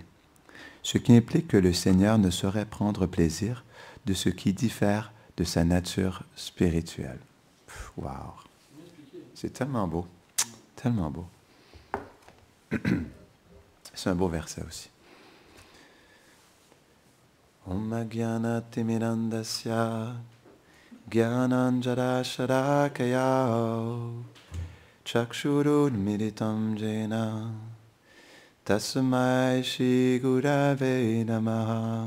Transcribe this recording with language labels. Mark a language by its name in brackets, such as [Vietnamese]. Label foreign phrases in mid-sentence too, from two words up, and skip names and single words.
[French] Ce qui implique que le Seigneur ne saurait prendre plaisir de ce qui diffère de sa nature spirituelle. Wow! C'est tellement beau, tellement beau. C'est un beau verset aussi. [Sanskrit] ॐ ज्ञान तिमिरान्धस्य ज्ञानाञ्जन शलाकया चक्षुरुन्मीलितं येन तस्मै श्री गुरवे नमः